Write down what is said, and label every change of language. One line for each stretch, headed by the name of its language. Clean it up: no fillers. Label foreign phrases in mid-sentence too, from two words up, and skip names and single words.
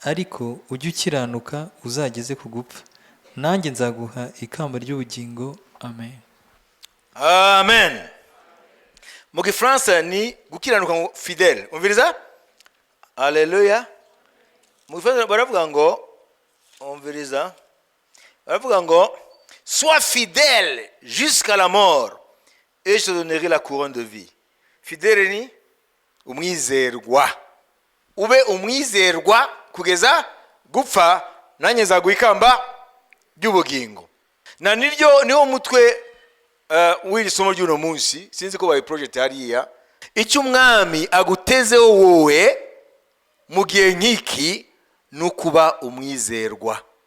Kinyarwanda: ariko ujye ukiranuka uzageze ku gupfa, nanjye nzaguha ikamba ry'ubugingo. Amen. Amen. Mu Gifaransa ni gukiranuka ngo fidèle. Umviriza? Haleluya. Mu Gifaransa baravuga ngo, umviriza, baravuga ngo
French: sois fidèle jusqu'à la mort et je te donnerai la couronne de vie.
Kinyarwanda: Fidèle ni umwizerwa. Ube umwizerwa kugeza gupfa, nanjye nzaguha ikamba ry'ubugingo. Na niwo mutwe w'iri somo ry'uno munsi. Sinzi ko bayi project hariya. Icyo umwami agutezeho wowe mu gihe nk'iki ni ukuba umwizerwa.